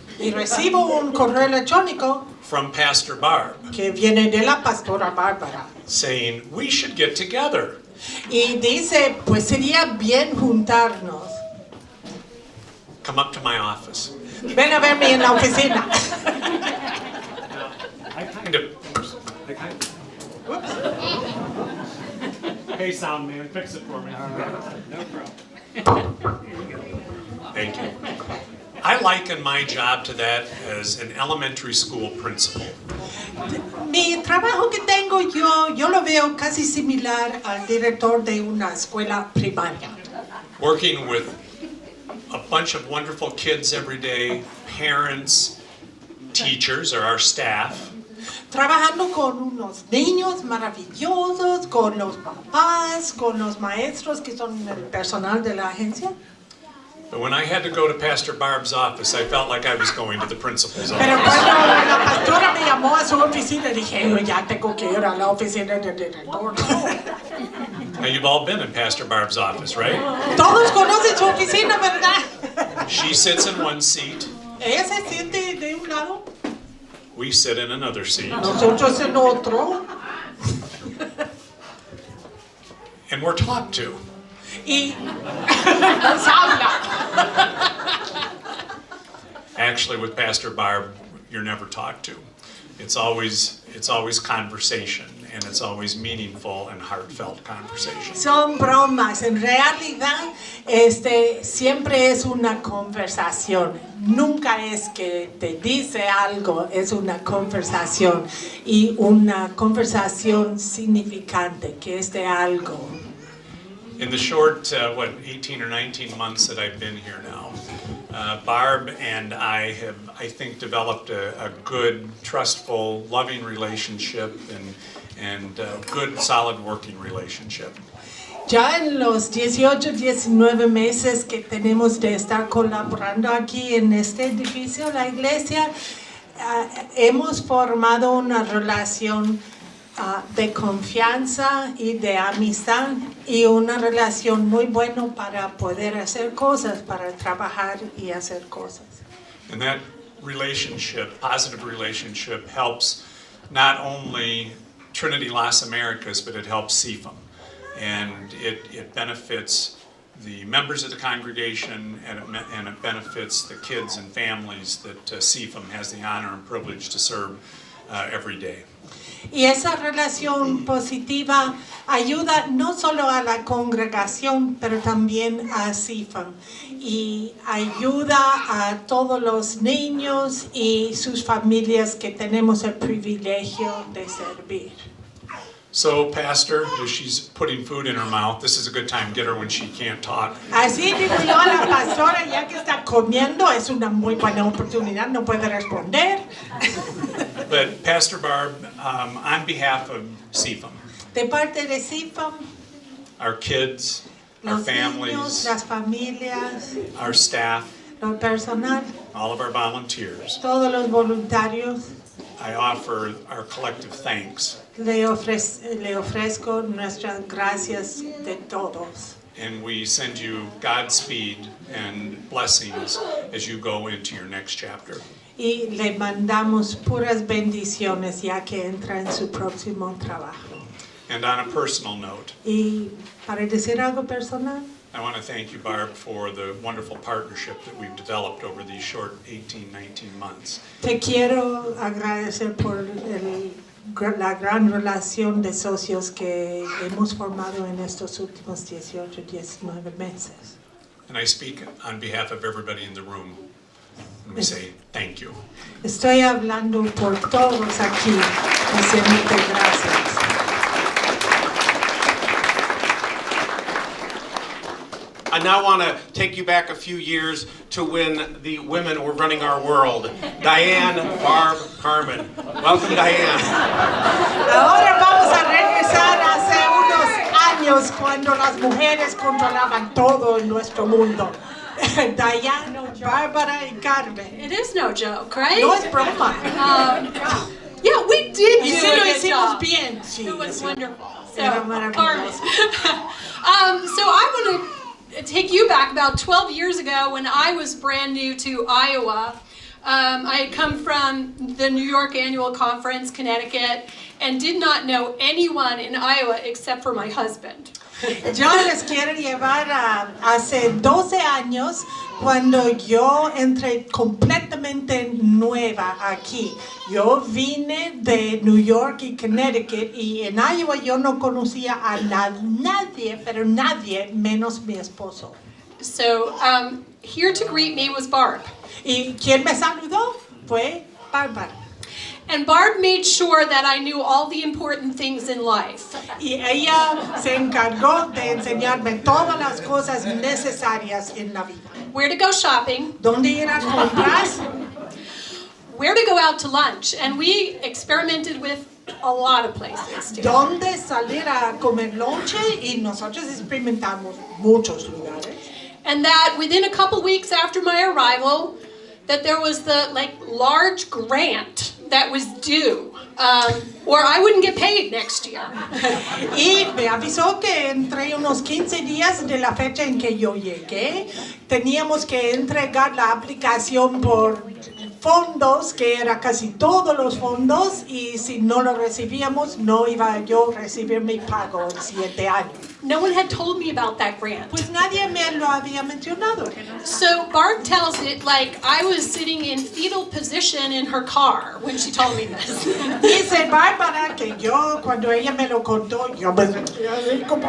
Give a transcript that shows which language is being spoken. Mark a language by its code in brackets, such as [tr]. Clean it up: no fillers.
[es] Y recibo un correo electrónico [en] from Pastor Barb [es] que viene de la pastora Bárbara. [en] saying, we should get together. [es] Y dice, pues sería bien juntarnos. [en] Come up to my office. [es] Ven a verme en la oficina. [en] Kind of, Hey, sound man, fix it for me. thank you. I liken my job to that as an elementary school principal. [es] Mi trabajo que tengo yo lo veo casi similar al director de una escuela primaria. [en] Working with a bunch of wonderful kids every day, parents, teachers, or our staff, [es] Trabajando con unos niños maravillosos, con los papás, con los maestros que son el personal de la agencia. [en] but when I had to go to Pastor Barb's office, I felt like I was going to the principal's [es] Pero [en] office. [es] cuando la pastora me llamó a su oficina, dije, yo ya tengo que ir a la oficina del director. [en] Now, you've all been in Pastor Barb's office, right? [es] Todos conocen su oficina, ¿verdad? [en] She sits in one seat, [es] Ella se siente de un lado, [en] we sit in another seat, [es] nosotros en otro. [en] and we're talked to. [es] Y nos habla. [en] Actually, with Pastor Barb, you're never talked to. It's always conversation, and it's always meaningful and heartfelt conversation. [es] Son bromas, en realidad siempre es una conversación, nunca es que te dice algo, es una conversación y una conversación significante, que es de algo. [en] In the short, 18 or 19 months that I've been here now, Barb and I have, I think, developed a good, trustful, loving relationship and good, solid working relationship. [es] Ya en los 18, 19 meses que tenemos de estar colaborando aquí en este edificio, la iglesia, hemos formado una relación de confianza y de amistad y una relación muy buena para poder hacer cosas, para trabajar y hacer cosas. [en] And that relationship, positive relationship, helps not only Trinity Las Americas, but it helps CFM. And it benefits the members of the congregation, and it benefits the kids and families that CFM has the honor and privilege to serve every day. [es] Y esa relación positiva ayuda no solo a la congregación, pero también a CFM. Y ayuda a todos los niños y sus familias que tenemos el privilegio de servir. [en] So, Pastor, as she's putting food in her mouth, this is a good time. Get her when she can't talk. [es] Así digo yo a la pastora, ya que está comiendo, es una muy buena oportunidad, no puede responder. [en] But Pastor Barb, on behalf of CFM, [es] De parte de CFM, [en] our kids, our [es] los niños, [en] families, [es] las familias, [en] our staff, [es] lo personal, [en] all of our volunteers, [es] todos los voluntarios, [en] I offer our collective thanks. [es] le ofrezco nuestras gracias de todos. [en] And we send you Godspeed and blessings as you go into your next chapter. [es] Y le mandamos puras bendiciones ya que entra en su próximo trabajo. [en] And on a personal note, [es] Y para decir algo personal, [en] I want to thank you, Barb, for the wonderful partnership that we've developed over these short 18, 19 months. [es] Te quiero agradecer por la gran relación de socios que hemos formado en estos últimos 18, 19 meses. [en] And I speak on behalf of everybody in the room, and we say thank you. [es] Estoy hablando por todos aquí, diciéndote gracias. [en] I now want to take you back a few years to when the women were running our world. Diane, Barb, Carmen. Welcome, Diane. [es] Ahora vamos a regresar hace unos años cuando las mujeres controlaban todo en nuestro mundo. Diane, Bárbara y Carmen. [en] It is no joke, right? [es] No es broma. [en] Yeah, we did [es] Y [en] do [es] si [en] a [es] lo [en] good [es] hicimos [en] job. [es] bien. Sí, [en] It was [es] sí. [en] wonderful. So, [es] Era maravilloso. [en] so I want to take you back about 12 years ago when I was brand new to Iowa. I had come from the New York Annual Conference, Connecticut, and did not know anyone in Iowa except for my husband. [es] Yo les quiero llevar a hace 12 años cuando yo entré completamente nueva aquí. Yo vine de New York y Connecticut y en Iowa yo no conocía a nadie, pero nadie menos mi esposo. [en] So here to greet me was Barb. [es] ¿Y quién me saludó? Fue Bárbara. [en] And Barb made sure that I knew all the important things in life. [es] Y ella se encargó de enseñarme todas las cosas necesarias en la vida. [en] Where to go shopping, [es] ¿Dónde ir a comprar? [en] where to go out to lunch, and we experimented with a lot of places. together. [es] ¿Dónde salir a comer lonche? Y nosotros experimentamos muchos lugares. [en] And that within a couple weeks after my arrival, that there was the large grant that was due, or I wouldn't get paid next year. [es] Y me avisó que entre unos 15 días de la fecha en que yo llegué, teníamos que entregar la aplicación por fondos, que era casi todos los fondos, y si no lo recibíamos, no iba yo a recibir mi pago en 7 años. [en] No one had told me about that grant. [es] Pues nadie me lo había mencionado. [en] So Barb tells it like I was sitting in fetal position in her car when she told me this. [es] Dice Bárbara que yo, cuando ella me lo contó, yo me sentía así como